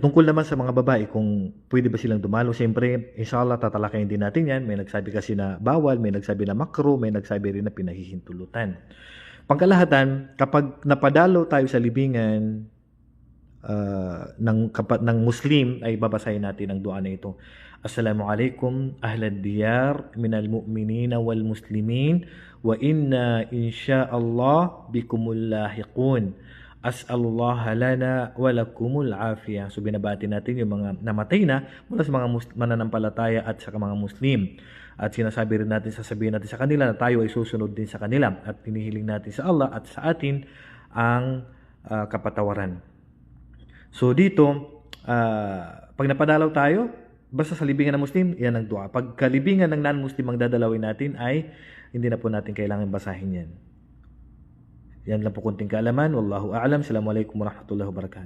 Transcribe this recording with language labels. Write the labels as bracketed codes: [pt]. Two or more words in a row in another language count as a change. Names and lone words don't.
[tl] Tungkol naman sa mga babae, kung pwede ba silang dumalo, siyempre, inshallah, tatalakayin din natin yan. May nagsabi kasi na bawal, may nagsabi na makro, may nagsabi rin na pinahihintulutan. Pangkalahatan, kapag napadalo tayo sa libingan ng Muslim, ay babasahin natin ang dua na ito. [ar] السلام عليكم أهل الديار من المؤمنين والمسلمين وإنا إن شاء الله بكم للاحقون. أسأل الله لنا ولكم العافية. [tl] So binabati natin yung mga namatay na mula sa mga mananampalataya at sa mga Muslim. At sinasabi rin natin, sasabihin natin sa kanila na tayo ay susunod din sa kanila. At hinihiling natin sa Allah at sa atin ang kapatawaran. So dito, pag napadalaw tayo, basta sa libingan ng Muslim, yan ang dua. Pag kalibingan ng non-Muslim ang dadalawin natin ay hindi na po natin kailangan basahin yan. Yan lang po kunting kaalaman. [ar] والله أعلم. السلام عليكم ورحمة الله وبركاته.